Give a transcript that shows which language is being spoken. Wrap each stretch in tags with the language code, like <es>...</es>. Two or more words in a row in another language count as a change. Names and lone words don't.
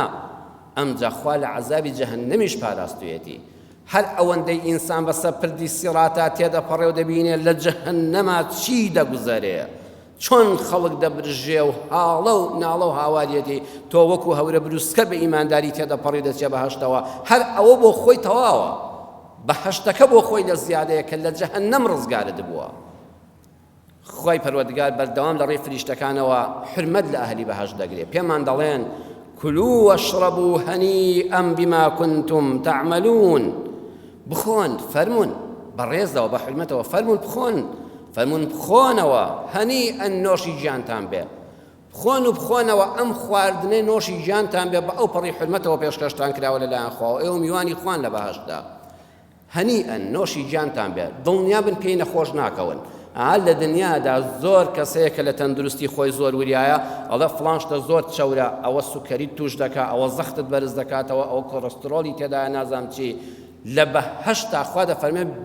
<ckb>ئەمجا خوا لە عەزابی جەهەنەمیش پاراستوێتی هەر ئەوەندەی ئینسان بەسەر پردی سیڕاتە تێدەپەڕێ و دەبینێت لە جەهەنەما چی دەگوزەرێ چۆن خەڵک دەبرژێ و هاڵە و ناڵە و هاواریەتی تۆ وەکو هەورە بروسکە بە ئیمانداری تێدەپەڕی دەچێ بەهەشتەوە هەر ئەوە بۆ خۆی تەواوە بەهەشتەکە بۆ خۆی لە زیادەیە کە لە جەهەنەم ڕزگارت بووە خۆی پەروەردگار بەردەوام لە ڕێی فریشتەکانەوە حرمەت لە ئەهلی بەهەشت دەگرێ پێمان دەڵێن</ckb> <ar>كلوا واشربوا هنيئا بما كنتم تعملون</ar> <ckb>بخۆن فەرمون بەڕێزەوە بە حرمەتەوە فەرمون بخۆن فەرمون بخۆنەوە هەنیئەن نۆشی گیانتان بێ بخۆن و بخۆنەوە ئەم خواردنەی نۆشی گیانتان بێ بە ئەو پەڕی حرمەتەوە پێشکەشتان کراوە لەلایەن خواوە ئێوە میوانی خوان لە بەهەشتدا هەنیئەن نۆشی گیانتان بێ دڵنیا بن پێی نەخۆش ناکەون لە دنیادا زۆر کەسەیە کە لە تەندروستی خۆی زۆر وریایە ئەڵێ فڵانشتە زۆر چەورە ئەوە سوکەریت توش دەکا ئەوە زەختت بەرز دەکاتەوە ئەوە کۆڕەسترۆلی تێدایە نازام چی لە بەهەشتا خوا دەفەرمێ</ckb>